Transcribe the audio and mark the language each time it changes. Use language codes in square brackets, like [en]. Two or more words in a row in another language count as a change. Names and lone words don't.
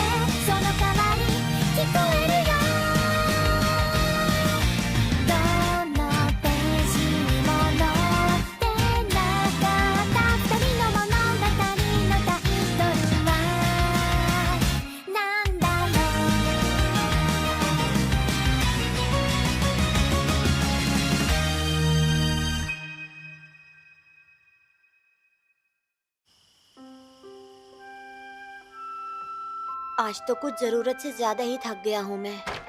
[ja] その代わり聞こえるよ。どのページにも載ってなかった二人の物語のタイトルはなんだろ [hi] आज तो कुछ जरूरत से ज्यादा ही थक गया हूँ मैं।